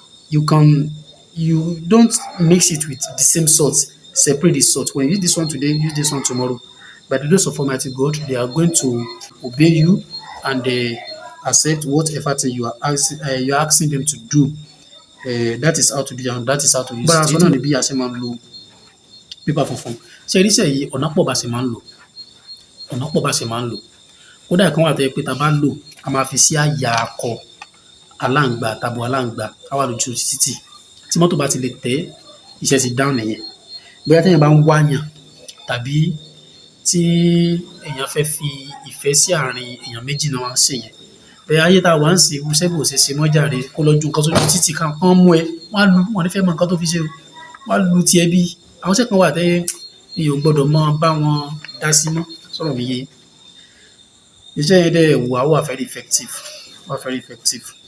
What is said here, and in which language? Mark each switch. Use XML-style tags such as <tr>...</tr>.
<en>You don't mix it with the same salt. Separate the salt. When you use this one today, use this one tomorrow. By the grace of Almighty God, they are going to obey you and they accept whatever thing you are asking them to do. That is how to do and that is how to use it.</en> <yo>Bára sọ náà ni bí a ṣe máa ń lo pépà funfun. Ṣé rí iṣẹ́ yìí ọ̀nà pọ̀ bá ṣe máa ń lò. Kódà kan wà tó jẹ́ pé tá a bá lò, a máa fi sí àyà akọ aláǹgbá tàbí aláǹgbá á wà lójú títì. Tí mọ́tò bá ti lè tẹ̀, iṣẹ́ ti dáhùn nìyẹn. Bóyá téèyàn bá ń wáyàn tàbí tí èèyàn fẹ́ fi ìfẹ́ sí àárín èèyàn méjì náà wá ń ṣèyẹn. Bóyá ayé tá a wá ń sìn irú iṣẹ́ bò ṣe ṣe mọ́ jàre kó lọ ju nǹkan sójú títì kan wọ́n mú ẹ wọ́n á lu wọn ní fẹ́ mọ nǹkan tó fi ṣe o wọ́n á lu tiẹ̀ bí àwọn iṣẹ́ kan wà tẹ́ èèyàn ò gbọ́dọ̀ máa bá wọn dá sí mọ́ sọ̀rọ̀ mi yé. iṣẹ́ yẹn dẹ̀ wà</yo> <en>very effective, very effective.</en>